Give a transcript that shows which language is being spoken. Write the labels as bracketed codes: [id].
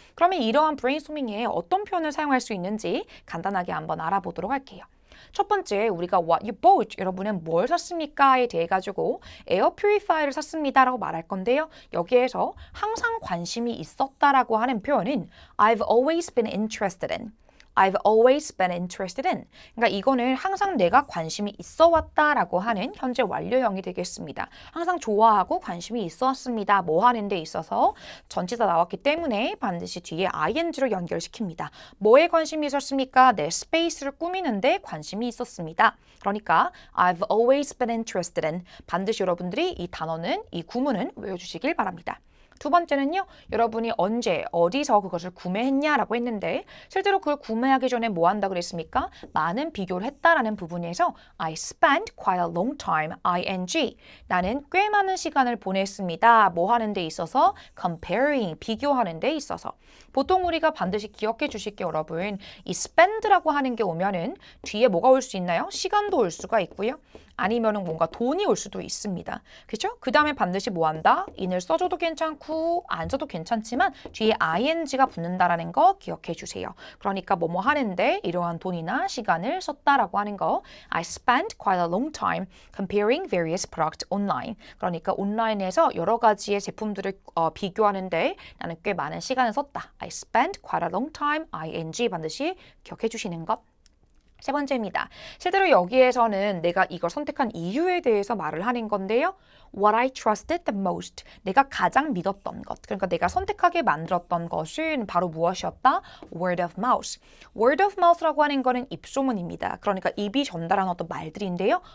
[ko] 그러면 이러한 브레인스토밍에 어떤 표현을 사용할 수 있는지 간단하게 한번 알아보도록 할게요. 첫 번째, 우리가 what you bought, 여러분은 뭘 샀습니까?에 대해 가지고 에어 퓨리파이어를 샀습니다라고 말할 건데요. 여기에서 항상 관심이 있었다라고 하는 표현은 [en] I've always been interested in. I've always been interested in. [ko] 그러니까 이거는 항상 내가 관심이 있어 왔다라고 하는 현재 완료형이 되겠습니다. 항상 좋아하고 관심이 있어 왔습니다. 뭐 하는 데 있어서 전치사 나왔기 때문에 반드시 뒤에 ing로 연결시킵니다. 뭐에 관심이 있었습니까? 내 스페이스를 꾸미는 데 관심이 있었습니다. 그러니까 [en] I've always been interested in. [ko] 반드시 여러분들이 이 단어는, 이 구문은 외워주시길 바랍니다. 두 번째는요, 여러분이 언제, 어디서 그것을 구매했냐라고 했는데 실제로 그걸 구매하기 전에 뭐 한다 그랬습니까? 많은 비교를 했다라는 부분에서 [en] I spent quite a long time, ing. [ko] 나는 꽤 많은 시간을 보냈습니다. 뭐 하는 데 있어서? comparing, 비교하는 데 있어서. 보통 우리가 반드시 기억해 주실 게 여러분, 이 spend라고 하는 게 오면은 뒤에 뭐가 올 수 있나요? 시간도 올 수가 있고요. 아니면은 뭔가 돈이 올 수도 있습니다. 그렇죠? 그 다음에 반드시 뭐 한다? in을 써줘도 괜찮고 안 써도 괜찮지만 뒤에 ing가 붙는다라는 거 기억해 주세요. 그러니까 뭐뭐 하는데 이러한 돈이나 시간을 썼다라고 하는 거. [en] I spent quite a long time comparing various products online. [ko] 그러니까 온라인에서 여러 가지의 제품들을 비교하는데 나는 꽤 많은 시간을 썼다. [en] I spent quite a long time, ing [ko] 반드시 기억해 주시는 것. 세 번째입니다. 실제로 여기에서는 내가 이걸 선택한 이유에 대해서 말을 하는 건데요. [en] What I trusted the most. [ko] 내가 가장 믿었던 것. 그러니까 내가 선택하게 만들었던 것은 바로 무엇이었다? [en] Word of mouth. Word of mouth [ko] 라고 하는 거는 입소문입니다. 그러니까 입이 전달한 어떤 말들인데요.